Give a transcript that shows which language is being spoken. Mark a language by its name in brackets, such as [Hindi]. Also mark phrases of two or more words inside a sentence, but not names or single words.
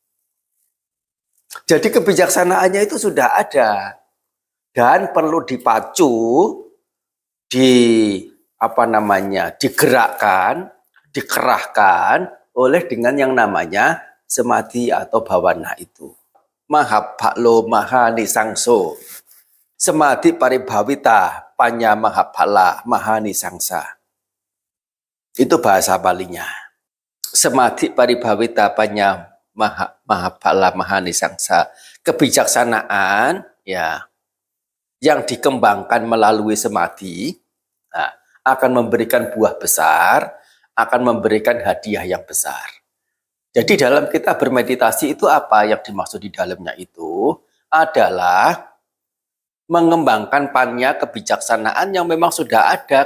[Indonesian] Jadi kebijaksanaannya itu sudah ada dan perlu dipacu, digerakkan, dikerahkan oleh dengan yang namanya samadhi atau bhavana itu. [Pali] Mahapalo mahanisangso. Samadhi paribhavita panya mahapala mahanisangsa. [Indonesian] Itu bahasa Palinya. [Pali] Samadhi paribhavita panya mahapala mahanisangsa. [Indonesian] Kebijaksanaan ya yang dikembangkan melalui samadhi akan memberikan buah besar, akan memberikan hadiah yang besar. Jadi dalam kita bermeditasi itu apa yang dimaksud di dalamnya itu adalah mengembangkan panya kebijaksanaan yang memang sudah ada.